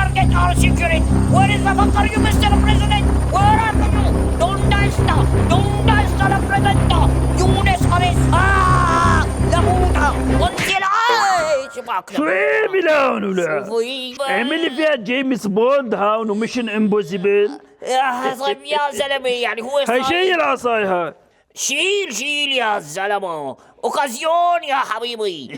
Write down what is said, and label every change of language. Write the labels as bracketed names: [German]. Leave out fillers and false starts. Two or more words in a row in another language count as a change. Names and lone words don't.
[English] Where's our security? Where is the fuck are you, Mr. President? Where are you? [Spanish] ¿Dónde está la presidenta? Yunus Aris. La puta. [English] Until [Arabic] شو اعمل هون ولا؟ اعمل لي فيها جيمس بوند هون وميشن امبوسيبل. طيب يا زلمه يعني هو هاي شيء العصاي هاي. شيل يا زلمه، اوكازيون يا حبيبي.